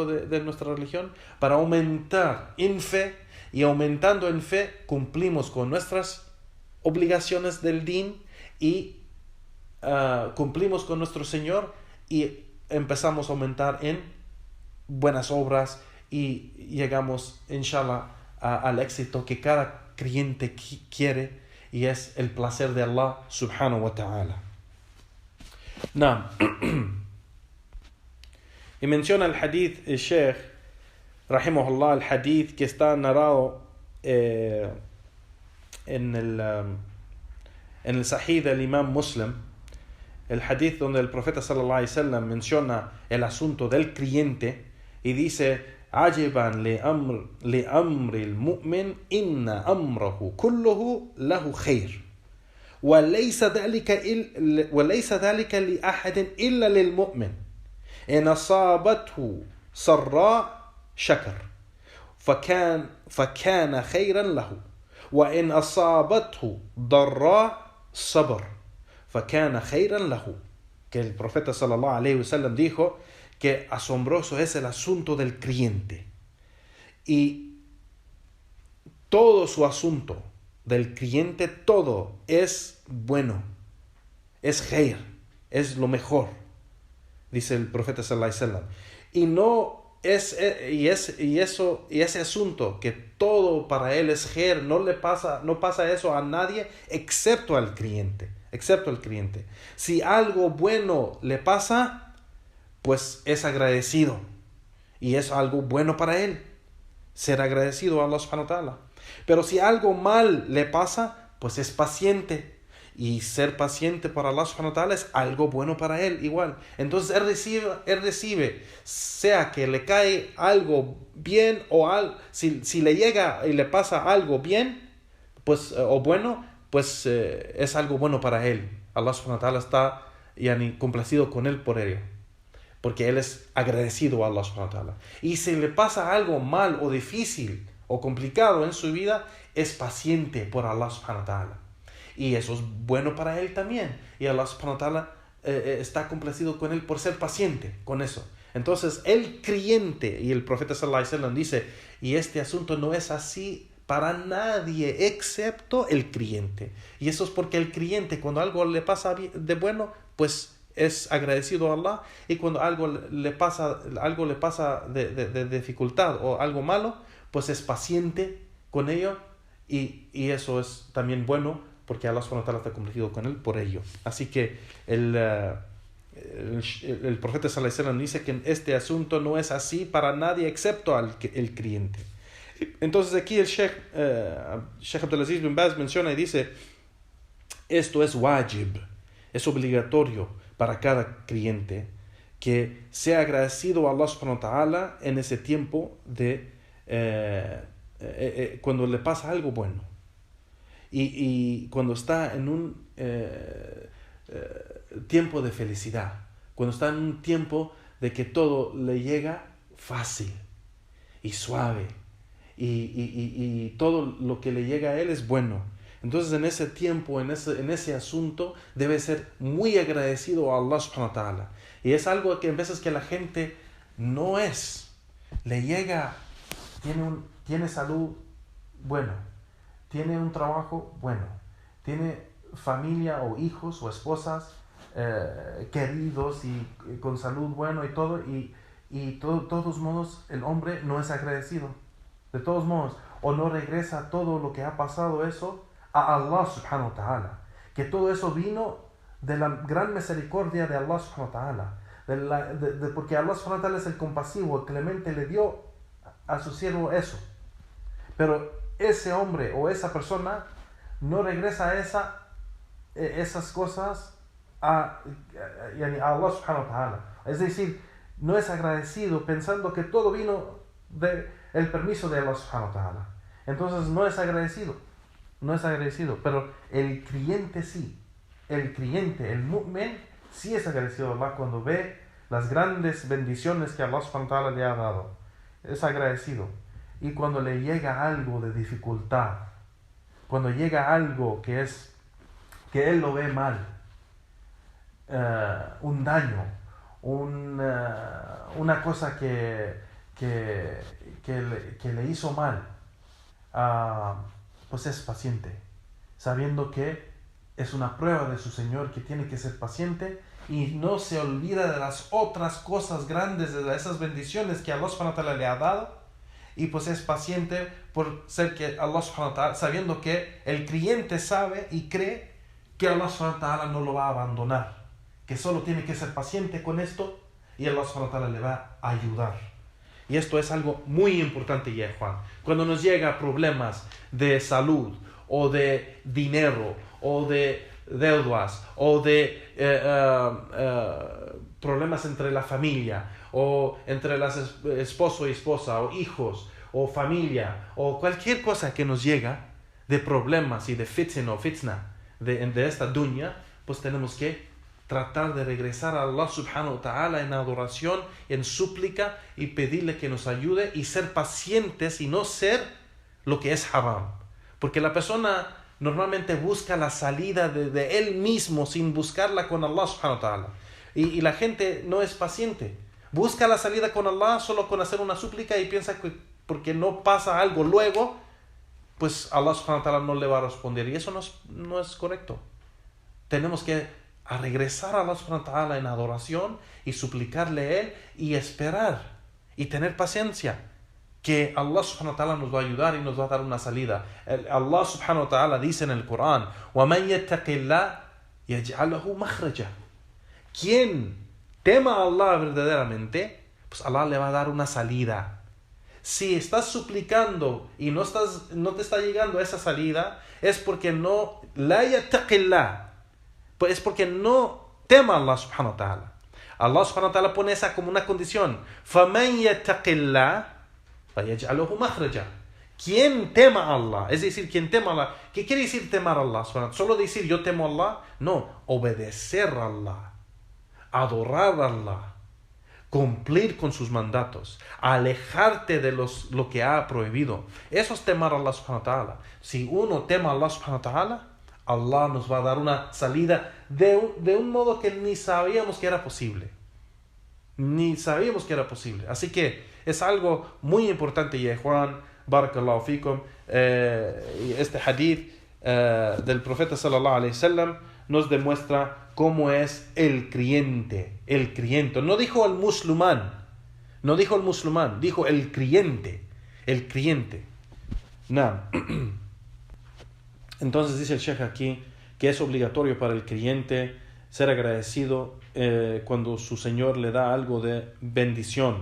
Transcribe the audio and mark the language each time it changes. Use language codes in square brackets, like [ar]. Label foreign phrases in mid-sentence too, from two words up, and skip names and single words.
[es] de nuestra religión, para aumentar en fe, y aumentando en fe cumplimos con nuestras obligaciones del din y cumplimos con nuestro Señor y empezamos a aumentar en buenas obras y llegamos, inshallah, al éxito que cada creyente quiere, y es el placer de Allah [ar] سبحانه وتعالى. [es] Y menciona el hadith, el Sheikh rahimahullah, el hadith que está narrado en el Sahih del Imam Muslim, el hadith donde el profeta [ar] صلى الله عليه وسلم [es] menciona el asunto del creyente y dice: [ar] "عجبا لأمر المؤمن إن أمره كله له خير وليس ذلك لأحد إلا للمؤمن إن أصابته سراء شكر فكان خيرا له وإن أصابته ضراء صبر فكان خيرا له". [es] Que el profeta [ar] صلى الله عليه وسلم [es] dijo que asombroso es el asunto del creyente, y todo su asunto del creyente, todo es bueno, es khair, es lo mejor, dice el profeta [ar] صلى الله عليه وسلم. [es] Y no es ese asunto que todo para él es khair, no pasa eso a nadie excepto al creyente. Si algo bueno le pasa, pues es agradecido, y es algo bueno para él ser agradecido a Allah [ar] سبحانه وتعالى. [es] Pero si algo mal le pasa, pues es paciente, y ser paciente para Allah [ar] سبحانه وتعالى [es] es algo bueno para él igual. Entonces él recibe, sea que le cae algo bien o si le llega y le pasa algo bien, pues o bueno, pues es algo bueno para él. Allah [ar] سبحانه وتعالى [es] está complacido con él por ello, porque él es agradecido a Allah [ar] سبحانه وتعالى. [es] Y si le pasa algo mal o difícil o complicado en su vida, es paciente por Allah [ar] سبحانه وتعالى, [es] y eso es bueno para él también, y Allah [ar] سبحانه وتعالى [es] está complacido con él por ser paciente con eso. Entonces el creyente, y el profeta [ar] صلى الله عليه وسلم [es] dice, y este asunto no es así para nadie excepto el creyente, y eso es porque el creyente, cuando algo le pasa de bueno, pues es agradecido a Allah, y cuando algo le pasa de dificultad o algo malo, pues es paciente con ello y eso es también bueno porque Allah [ar] سبحانه وتعالى [es] está complacido con él por ello. Así que el profeta [ar] صلى الله عليه وسلم [es] dice que este asunto no es así para nadie excepto el creyente. Entonces aquí el Sheikh Abdulaziz bin Baz menciona y dice, esto es wajib, es obligatorio para cada creyente que sea agradecido a Allah [ar] سبحانه وتعالى [es] en ese tiempo de cuando le pasa algo bueno y cuando está en un tiempo de felicidad, cuando está en un tiempo de que todo le llega fácil y suave y todo lo que le llega a él es bueno. Entonces en ese tiempo, en ese asunto, debe ser muy agradecido a Allah [ar] سبحانه وتعالى. [es] Y es algo que en veces que la gente no es. Le llega, tiene salud, bueno. Tiene un trabajo, bueno. Tiene familia o hijos o esposas queridos y con salud bueno y todo. Y de todos modos el hombre no es agradecido. De todos modos, o no regresa todo lo que ha pasado eso a Allah [ar] سبحانه وتعالى, [es] que todo eso vino de la gran misericordia de Allah [ar] سبحانه وتعالى, [es] porque Allah [ar] سبحانه وتعالى [es] es el compasivo, el clemente, le dio a su siervo eso, pero ese hombre o esa persona no regresa a esas cosas a Allah [ar] سبحانه وتعالى, [es] es decir, no es agradecido pensando que todo vino del permiso de Allah [ar] سبحانه وتعالى. [es] Entonces no es agradecido, pero el creyente sí, el mu'min sí es agradecido a Allah cuando ve las grandes bendiciones que Allah [ar] سبحانه وتعالى [es] le ha dado, es agradecido. Y cuando le llega algo de dificultad, cuando llega algo que él lo ve mal, un daño, una cosa que le hizo mal, pues es paciente, sabiendo que es una prueba de su Señor, que tiene que ser paciente y no se olvida de las otras cosas grandes, de esas bendiciones que Allah [ar] سبحانه وتعالى [es] le ha dado, y pues es paciente por ser que Allah [ar] سبحانه وتعالى, [es] sabiendo que el creyente sabe y cree que Allah [ar] سبحانه وتعالى [es] no lo va a abandonar, que solo tiene que ser paciente con esto y Allah [ar] سبحانه وتعالى [es] le va a ayudar. Y esto es algo muy importante, ya Juan. Cuando nos llega problemas de salud, o de dinero, o de deudas, o de problemas entre la familia, o entre esposo y esposa, o hijos, o familia, o cualquier cosa que nos llega de problemas y de fitna de esta dunya, pues tenemos que tratar de regresar a Allah [ar] سبحانه وتعالى [es] en adoración, en súplica, y pedirle que nos ayude y ser pacientes y no ser lo que es haram. Porque la persona normalmente busca la salida de él mismo sin buscarla con Allah [ar] سبحانه وتعالى. [es] Y la gente no es paciente. Busca la salida con Allah solo con hacer una súplica y piensa que porque no pasa algo luego, pues Allah [ar] سبحانه وتعالى [es] no le va a responder. Y eso no es correcto. Tenemos que regresar a Allah [ar] سبحانه وتعالى [es] en adoración y suplicarle a él y esperar y tener paciencia que Allah [ar] سبحانه وتعالى [es] nos va a ayudar y nos va a dar una salida. Allah [ar] سبحانه وتعالى [es] dice en el Corán: [ar] وَمَنْ يَتَّقِ اللَّهَ يَجْعَلْهُ مَخْرَجًا. [es] Quien tema a Allah verdaderamente, pues Allah le va a dar una salida. Si estás suplicando y no te está llegando esa salida, es porque no la [ar] يَتَّقِ اللَّهَ, [es] pues es porque no tema a Allah [ar] سبحانه وتعالى. [es] Allah [ar] سبحانه وتعالى [es] pone esa como una condición. [ar] فَمَنْ يَتَّقِ اللَّهَ فَيَجْعَلُهُ مَخْرَجًا. [es] Quien tema a Allah, es decir, quien tema a Allah. ¿Qué quiere decir temar a Allah? ¿Solo decir yo temo a Allah? No, obedecer a Allah, adorar a Allah, cumplir con sus mandatos, alejarte de lo que ha prohibido. Eso es temar a Allah [ar] سبحانه وتعالى. [es] Si uno tema a Allah [ar] سبحانه وتعالى, [es] Allah nos va a dar una salida de un modo que ni sabíamos que era posible. Así que es algo muy importante, ya Juan, [ar] بارك الله فيكم. [es] Este hadith del profeta [ar] صلى الله عليه وسلم [es] nos demuestra cómo es el creyente. No dijo el musulmán, dijo el creyente. Nah. Entonces dice el Sheikh aquí que es obligatorio para el creyente ser agradecido cuando su Señor le da algo de bendición,